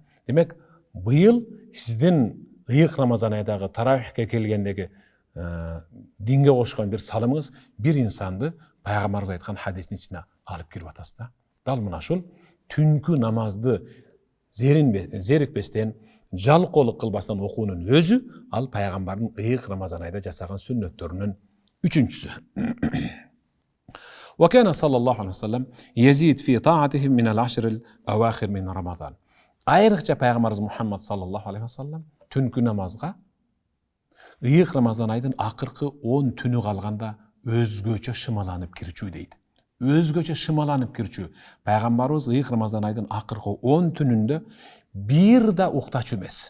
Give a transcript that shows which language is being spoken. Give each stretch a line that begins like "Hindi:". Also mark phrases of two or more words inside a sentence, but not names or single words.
Kyrgyz: Демек, быйыл сиздин ыйык Рамазан айдагы таравихке келгендеги динге кошкон бир салымыңыз бир инсанды пайгамбарыбыз айткан хадистин ичине алып кирип атасыз да. Дал мына ушул түнкү намазды зерикпестен, жалкоолук кылбастан окуунун өзү ал пайгамбардын ыйык Рамазан айда жасаган сүннөттөрүнүн үчүнчүсү.
Arabic: وكان صلى الله عليه وسلم يزيد في طاعته من العشر الأواخر من رمضان.
Kyrgyz: Айрыкча пайгамбарыбыз Мухаммад саллаллаху алейхи вассалам түнкү намазга ыйык Рамазан айдын акыркы 10 түнү калганда өзгөчө шымаланып кирчү дейт. Өзгөчө шымаланып кирчү. Пайгамбарыбыз ыйык Рамазан айдын акыркы 10 түнүндө бир да уктачу эмес.